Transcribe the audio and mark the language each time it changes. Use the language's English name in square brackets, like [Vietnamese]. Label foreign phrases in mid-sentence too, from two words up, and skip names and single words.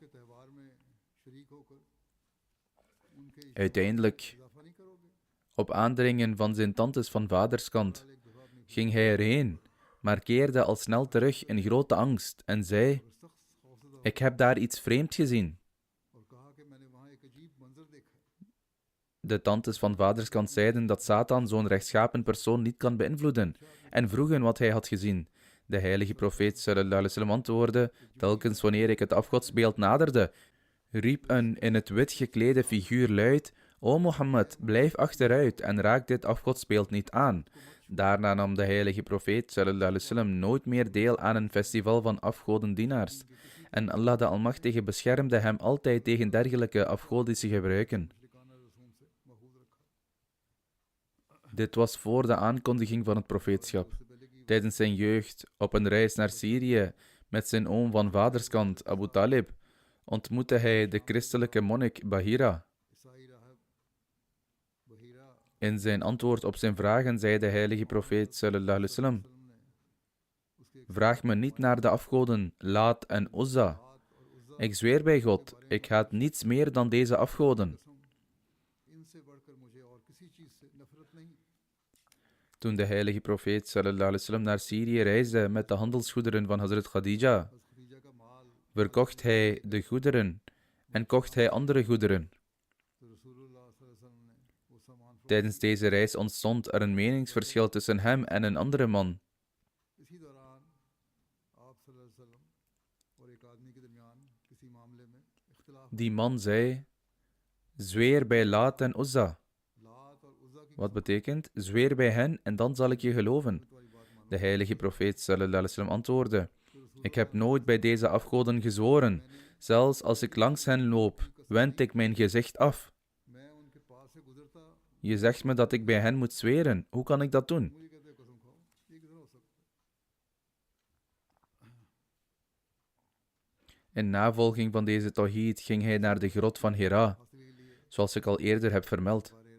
[Dutch] Uiteindelijk, op aandringen van zijn tantes van vaderskant, ging hij erheen, maar keerde al snel terug in grote angst en zei: Ik heb daar iets vreemds gezien. De tantes van vaderskant zeiden dat Satan zo'n rechtschapen persoon niet kan beïnvloeden en vroegen wat hij had gezien. De heilige profeet [Arabic] صلى الله عليه وسلم [Dutch] antwoordde: telkens wanneer ik het afgodsbeeld naderde, riep een in het wit geklede figuur luid: O Mohammed, blijf achteruit en raak dit afgodsbeeld niet aan. Daarna nam de heilige profeet [Arabic] صلى الله عليه وسلم [Dutch] nooit meer deel aan een festival van afgodendienaars. En Allah de Almachtige beschermde hem altijd tegen dergelijke afgodische gebruiken. Dit was voor de aankondiging van het profeetschap. Tijdens zijn jeugd, op een reis naar Syrië, met zijn oom van vaderskant, Abu Talib, ontmoette hij de christelijke monnik Bahira. In zijn antwoord op zijn vragen zei de heilige profeet [Arabic] صلى الله عليه وسلم: [Dutch] vraag me niet naar de afgoden Laat en Uzza. Ik zweer bij God, ik haat niets meer dan deze afgoden. Toen de heilige profeet [Arabic] صلى الله عليه وسلم [Dutch] naar Syrië reisde met de handelsgoederen van Hazrat Khadija, verkocht hij de goederen en kocht hij andere goederen. Tijdens deze reis ontstond er een meningsverschil tussen hem en een andere man. Die man zei: zweer bij Laat en Uzza. Wat betekent: zweer bij hen en dan zal ik je geloven. De heilige profeet [Arabic] صلى الله عليه وسلم [Dutch] antwoordde: ik heb nooit bij deze afgoden gezworen. Zelfs als ik langs hen loop, wend ik mijn gezicht af. Je zegt me dat ik bij hen moet zweren. Hoe kan ik dat doen? In navolging van deze tawhid ging hij naar de grot van Hira, zoals ik al eerder heb vermeld.